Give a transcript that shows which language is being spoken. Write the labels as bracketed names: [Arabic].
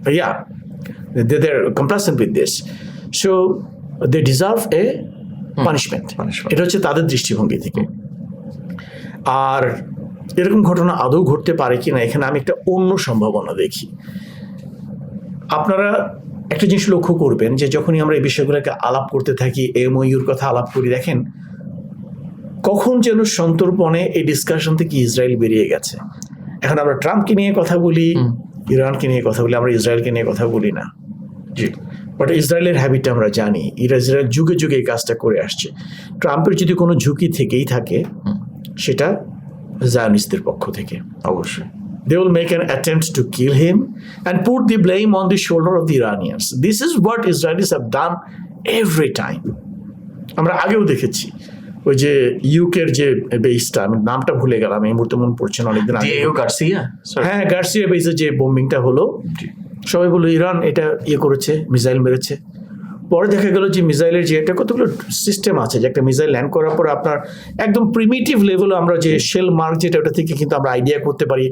[English] Yeah, they're complacent with this, so they deserve a punishment. [Bangla] এটা হচ্ছে তাদের দৃষ্টিভঙ্গি থেকে। আর এরকম ঘটনা আদৌ ঘটতে পারে কিনা, এখানে আমি একটা অন্য সম্ভাবনা দেখি। আপনারা একটা জিনিস লক্ষ্য করবেন যে যখনই আমরা এই বিষয়গুলোকে আলাপ করতে থাকি, এমওইউর কথা আলাপ করি, দেখেন কখন যেন সন্তর্পণে এই ডিসকাশন থেকে ইসরায়েল বেরিয়ে গেছে। এখন আমরা ট্রাম্পকে নিয়ে কথা বলি, ইরানকে নিয়ে কথা বলি, আমরা ইসরায়েলকে নিয়ে কথা বলি না। বাট ইসরায়েলের হ্যাবিটটা আমরা জানি, ইসরায়েল যুগে যুগে এই কাজটা করে আসছে। ট্রাম্পের যদি কোনো ঝুঁকি থেকেই থাকে, সেটা জায়নিস্টদের পক্ষ থেকে অবশ্যই। [English] They will make an attempt to kill him and put the blame on the shoulder of the Iranians. This is what Israelis have done every time. [Bangla] আমরা আগেও দেখেছি, ওই যে ইউকের যে বেসটা, আমি নামটা ভুলে গেলাম এই মুহূর্তে, মনে পড়ছে না, অনেকদিন আগে। হ্যাঁ, গার্সিয়া বেসে যে বোম্বিংটা হলো, সবাই বললো ইরান এটা করেছে, মিসাইল মেরেছে। পরে দেখা গেল যে মিসাইলের যে একটা কতগুলো সিস্টেম আছে, যে একটা মিসাইল ল্যান্ড করার পর আপনার একদম প্রিমিটিভ লেভেলে আমরা যে শেল মার্ক যেটা, ওটা থেকে কিন্তু আমরা আইডিয়া করতে পারি